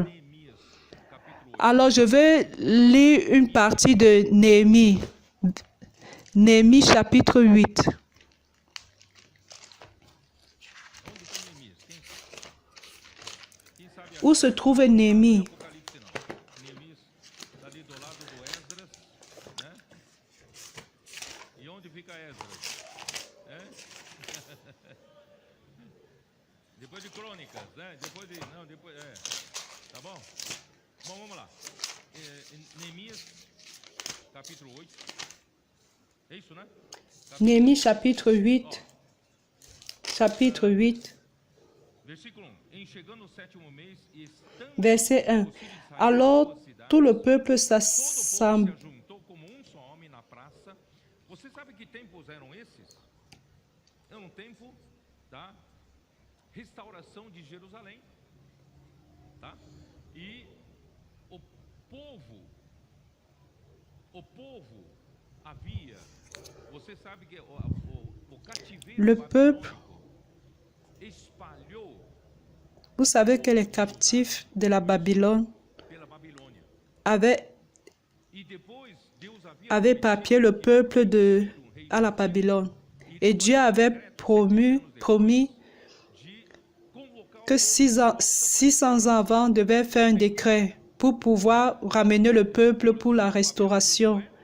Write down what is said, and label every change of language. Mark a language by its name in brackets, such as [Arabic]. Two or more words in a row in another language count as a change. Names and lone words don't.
[French] Alors, je vais lire une partie de Néhémie. Néhémie chapitre 8. Où se trouve Néhémie? [Portuguese] Depois de Crônicas, né? Depois de... Não, depois... É. Tá bom? Bom, vamos lá. Neemias, capítulo 8. É isso, né? [French] Néhémie, chapitre 8. Chapitre 8. [Portuguese] Versículo 1. Em chegando o sétimo mês e estando... [French] Verset 1. Alors, tout le peuple s'assemble. [Portuguese] se ajuntou como só homem na praça. Você sabe que tempos eram esses? É tempo da restauração de Jerusalém, tá? E o povo havia, você sabe que o cativeiro [French] Le peuple, [Portuguese] espalhou, [French] vous savez que les captifs de la Babylone [Portuguese] pela Babilônia. E depois Deus [French] avaient papier le peuple à la Babylone. Et Dieu avait promis que 600 ans avant devait faire un décret pour pouvoir ramener le peuple pour la restauration.